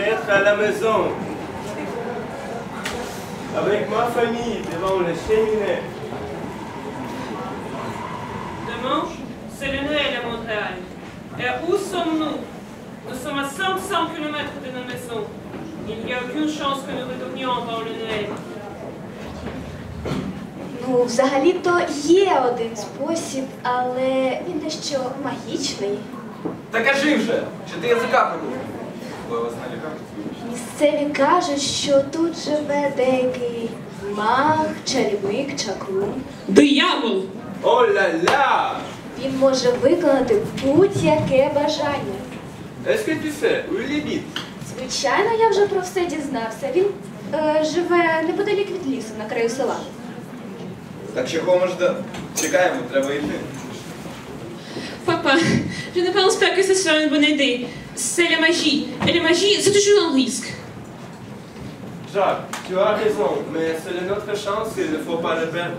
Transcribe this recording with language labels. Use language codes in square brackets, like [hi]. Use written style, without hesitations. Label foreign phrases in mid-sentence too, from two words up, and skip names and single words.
[fr] à la maison, avec ma famille devant la cheminée. Demain, c'est le Noël à Montréal. Et où sommes-nous? Nous sommes à 500 km de nos maisons. Il n'y a aucune chance que nous retournions avant le Noël. [uk] Ну, взагалі-то є один спосіб, але він дещо магічний. Та кажи вже, чи ти язика придумав? Місцеві кажуть, що тут живе деякий маг, чарівник, чаклун. Диявол! О-ля-ля! Він може виконати будь-яке бажання. [fr] Est-ce que tu sais où il habite? [uk] Звичайно, я вже про все дізнався. Він живе неподалік від лісу, на краю села. Так чого ми ждемо? Чекаємо, треба йти. [fr] Papa, je ne pense pas que ce soit une bonne idée. C'est la magie. Et la magie, c'est toujours un risque. Jacques, tu as raison, mais c'est notre chance et il ne faut pas le perdre.